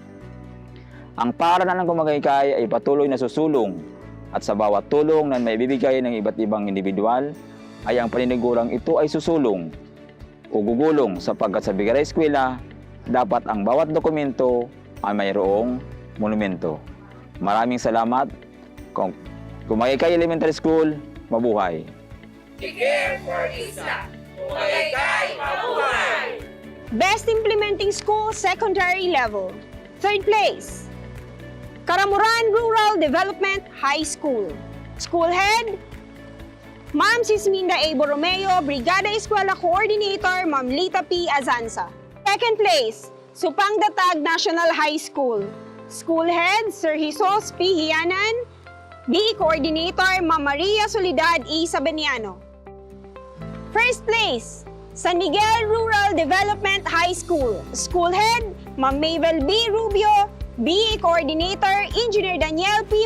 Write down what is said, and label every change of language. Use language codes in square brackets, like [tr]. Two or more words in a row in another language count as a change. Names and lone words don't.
[tl] Ang paaralan ng Kumagaykay ay patuloy na susulong at sa bawat tulong na maibibigay ng iba't ibang individual ay ang paninigurang ito ay susulong o gugulong sapagkat sa Brigada Eskwela dapat ang bawat dokumento ay mayroong monumento. Maraming salamat. Kumagaykay Elementary School, mabuhay! Care for Isa! Kumagaykay, mabuhay! [en] Best Implementing School Secondary Level. Third place, Karamuran Rural Development High School. School Head, Ma'am Sisminda A. Borromeo, Brigada Eskwela Coordinator, Ma'am Lita P. Azanza. Second place, Supang Datag National High School. School Head, Sir Jesus P. Hianan, BE Coordinator, Ma'am Maria Soledad E. Sabeniano. First place, San Miguel Rural Development High School. School Head, Ma'am Mabel B. Rubio, BE Coordinator, Engineer Daniel P.